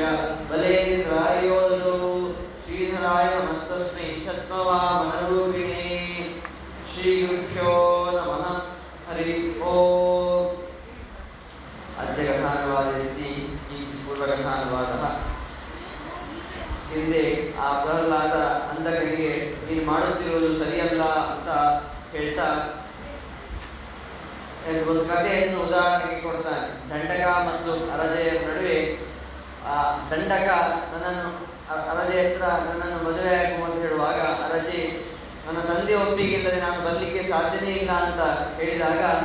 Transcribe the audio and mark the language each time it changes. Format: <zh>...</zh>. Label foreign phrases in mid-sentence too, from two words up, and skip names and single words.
<sa>बलेन्द्रायो ददौ श्रीधराय नमस्तस्मै छद्मवामनरूपिणे श्रीगुरुभ्यो नमः हरि ओम् अद्य कथानुवादस्ति पूर्वकथानुवादः</sa> <kn>ಹಿಂದೆ ಆ ಪ್ರಹ್ಲಾದ ಅಂಧಕನಿಗೆ ನೀನು ಮಾಡುತ್ತಿರುವುದು ಸರಿಯಲ್ಲ ಅಂತ ಹೇಳ್ತಾ ಒಂದು ಕಥೆಯನ್ನು ಉದಾಹರಣೆಗೆ ಕೊಡ್ತಾನೆ. ದಂಡಕ ಮತ್ತು ಅರಜೆಯ ನಡುವೆ ಆ ದಂಡಕ ಅರಜೆ ಹತ್ರ ನನ್ನನ್ನು ಮದುವೆ ಆಗುವ ಅಂತ ಹೇಳುವಾಗ ಅರಜೆ ನನ್ನ ತಂದೆ ಒಪ್ಪಿಗೆ ಇಲ್ಲದೆ ನಾನು ಬರಲಿಕ್ಕೆ ಸಾಧ್ಯನೇ ಇಲ್ಲ ಅಂತ ಹೇಳಿದಾಗ</kn>